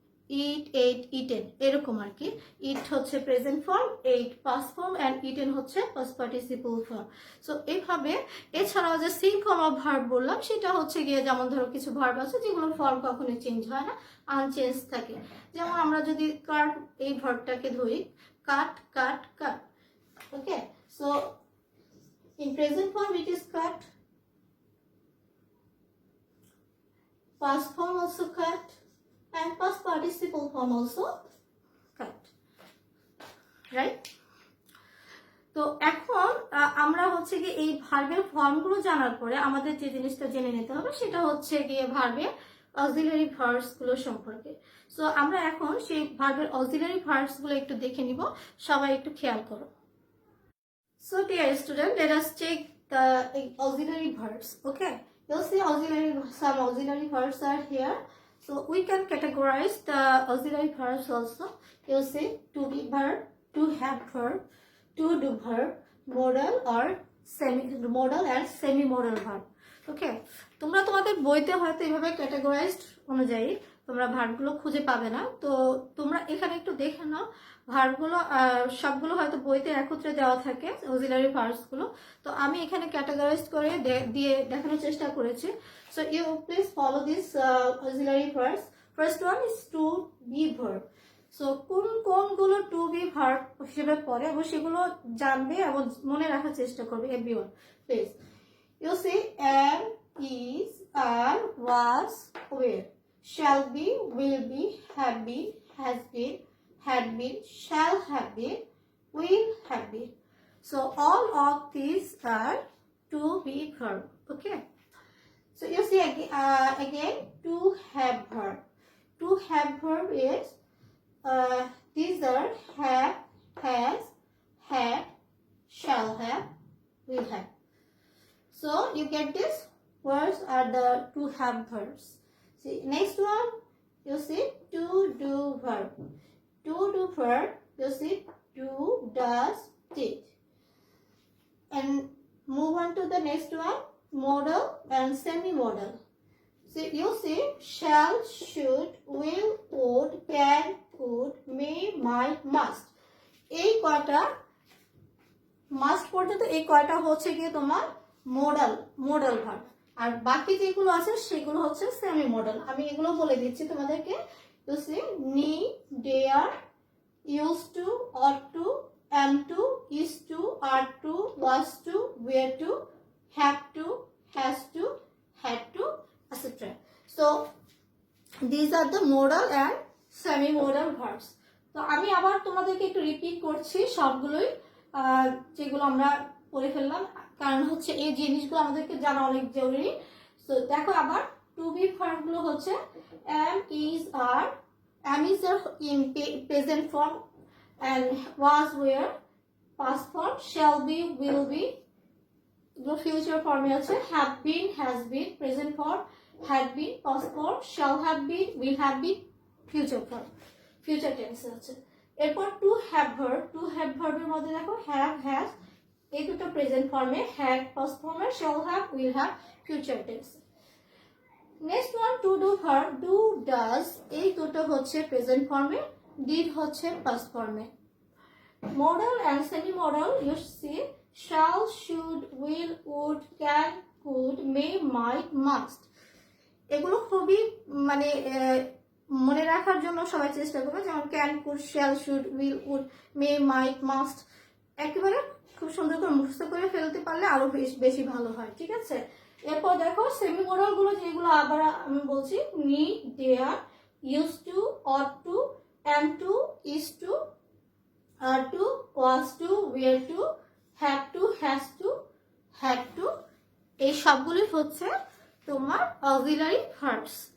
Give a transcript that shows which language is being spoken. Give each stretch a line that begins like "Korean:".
Bangla: ইট, eight, eaten, এরকম আর কি। ইট হচ্ছে present form, eight past form, and eaten হচ্ছে পাস্ট পার্টিসিপল ফর্ম। সো এইভাবে, এছাড়াও যে সিং কমা ভার্ব বললাম, সেটা হচ্ছে গিয়ে যেমন ধরো কিছু ভার্ব আছে যেগুলোর ফর্ম কখনোই চেঞ্জ হয় না, আনচেঞ্জ থাকে। যেমন আমরা যদি কাট এই ভার্বটাকে ধরি, কাট, কাট, কাট।
English: Okay, so in present form it is cut, past form also cut, and past participle form also cut, right?
Bangla: তো এখন আমরা হচ্ছে গিয়ে এই ভার্বের ফর্মগুলো জানার পরে আমাদের যে জিনিসটা জেনে নিতে হবে সেটা হচ্ছে গিয়ে ভার্বের অক্সিলারি ভার্বস গুলো সম্পর্কে। সো আমরা এখন সেই ভার্বের অক্সিলারি ভার্বস গুলো একটু দেখে নিব, সবাই একটু খেয়াল করো।
English: So dear student, let us check the auxiliary verbs. Okay, you'll see some auxiliary verbs are here. So we can categorize the auxiliary verbs also. You'll see to be verb, to have verb, to do verb, modal or modal and semi-modal verb.
Bangla: Okay, তোমরা তোমাদের বইতে হয়তো এইভাবে categorised অনুযায়ী তোমরা ভার্বগুলো খুঁজে পাবে না, তো তোমরা এখানে একটু দেখে নাও। ভার্বগুলো সবগুলো হয়তো বইতে একত্রে দেওয়া থাকে অক্সিলারি ভার্বস গুলো, তো আমি এখানে ক্যাটাগরাইজ করে দিয়ে দেখানোর চেষ্টা করেছি।
English: So you please follow this auxiliary verbs. First one is to be verb.
Bangla: So কোনগুলো টু বি ভার্ব হিসেবে পড়ে এবং সেগুলো জানবে এবং মনে রাখার চেষ্টা করবে
English: Everyone please. You see am, is, are, was, were, shall be, will be, have been, has been, had been, shall have been, will have been. So all of these are to be verb. Okay. So you see again to have verb. To have verb is these are have, has, had, shall have, will have. So you get this. Words are the to have verbs. See next one. You see to do verb. To do verb, you see do, does, did. And move on to the next one, modal and semi-modal. So you see shall, should, will, would, can, could, may, might, must.
Bangla: এই কয়টা must পর্যন্ত এই কয়টা হচ্ছে গিয়ে তোমার modal verb, আর বাকি যেগুলো আছে সেগুলো হচ্ছে সেমি মডেল। আমি এগুলো বলে দিচ্ছি তোমাদেরকে।
English: You see need, dare, used to, ought to, am to, is to, are to, was to, were to, have to, has to, had to, etc. So these are the modal and semi-modal verbs.
Bangla: তো আমি আবার তোমাদেরকে একটু repeat করছি সবগুলোই যেগুলো আমরা পড়ে ফেললাম, কারণ হচ্ছে এই জিনিসগুলো আমাদেরকে জানা অনেক জরুরি। তো দেখো আবার টু বি ভার্ব গুলো হচ্ছে am, is, are.
English: Am is in present form and was, were past form, shall be, will be future form আছে, have been, has been present form, had been past form, shall have been, will have been future form, future tense আছে।
Bangla: এরপর to have ভার্বের মধ্যে দেখো have, has, এই দুটো present ফর্মে, had past ফর্মে, shall have, will have future tense। Next one to do verb, do, does, এই দুটো হচ্ছে প্রেজেন্ট ফর্মে, ডিড হচ্ছে পাস্ট ফর্মে।
English: Modal and semi modal you see shall, should, will, would, can, could, may, might, must।
Bangla: এগুলো খুবই মানে মনে রাখার জন্য সবাই চেষ্টা করবে, যেমন can, could, shall, should, will, would, May, mite, must, একেবারে খুব সুন্দর করে মুখস্থ করে ফেলতে পারলে আরো বেশি ভালো হয়, ঠিক আছে। এরপর দেখো সেমি মডাল গুলো যেগুলো আবার আমি বলছি, need, dare, use to, ought to, M two, is two, আর two, was two, wire two, have to, has to, had to, এই সবগুলোই হচ্ছে তোমার অক্সিলারি ভার্বস।